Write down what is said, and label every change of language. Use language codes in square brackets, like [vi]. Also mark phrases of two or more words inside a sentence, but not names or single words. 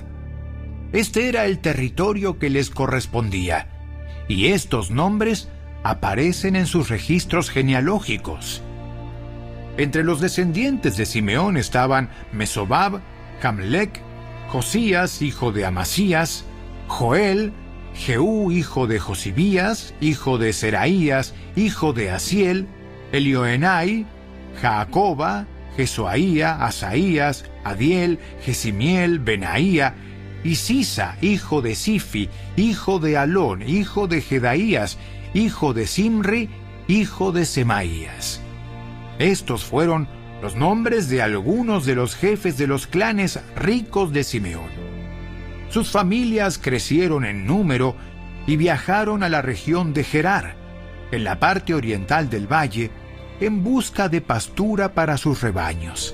[es] Este era el territorio que les correspondía, y estos nombres aparecen en sus registros genealógicos. Entre los descendientes de Simeón estaban Mesobab, Jamlec, Josías, hijo de Amasías, Joel, Jehú, hijo de Josibías, hijo de Seraías, hijo de Asiel, Elioenai, Jacoba, Jesuaía, Asaías, Adiel, Jesimiel, Benaía, y Sisa, hijo de Sifi, hijo de Alón, hijo de Jedaías, hijo de Simri, hijo de Semaías. Estos fueron los nombres de algunos de los jefes de los clanes ricos de Simeón. Sus familias crecieron en número y viajaron a la región de Gerar, en la parte oriental del valle, en busca de pastura para sus rebaños.